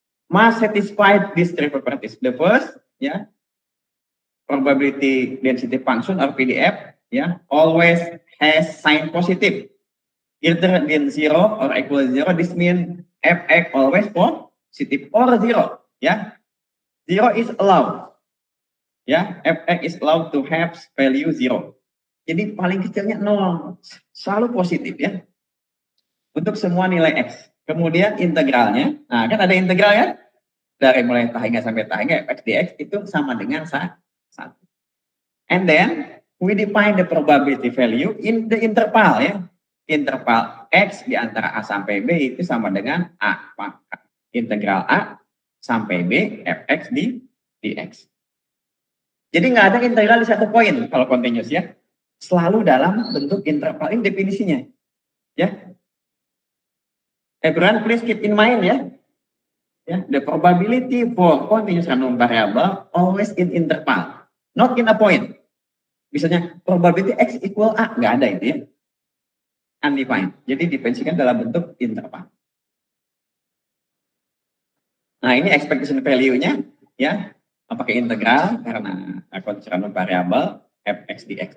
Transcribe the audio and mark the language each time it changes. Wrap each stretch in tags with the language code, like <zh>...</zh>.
<en>Must satisfy these three properties. The first ya, probability density function or PDF ya, always has sign positive, either than 0 or equal 0. This means fx always positive or 0 ya. 0 is allowed ya, fx is allowed to have value 0.</en> <id>Jadi paling kecilnya 0, selalu positif ya untuk semua nilai x. Kemudian integralnya, nah kan ada integral ya, dari mulai tahingga sampai tahingga fx dx itu sama dengan 1.</id> <en>And then we define the probability value in the interval ya.</en> <id>Interval x di antara a sampai b itu sama dengan a pangkat integral a sampai b fx dx. Jadi nggak ada integral di satu poin kalau continuous ya. Selalu dalam bentuk interval, ini definisinya ya.</id> <en>Everyone please keep in mind ya. Yeah, the probability for continuous random variable always in interval, not in a point.</en> <id>Misalnya</id> <en>probability x equal a,</en> <id>nggak ada itu ya. Undefined. Jadi didefinisikan dalam bentuk interval. Nah ini expectation value-nya ya, pakai integral karena continuous random variable fx dx.</id>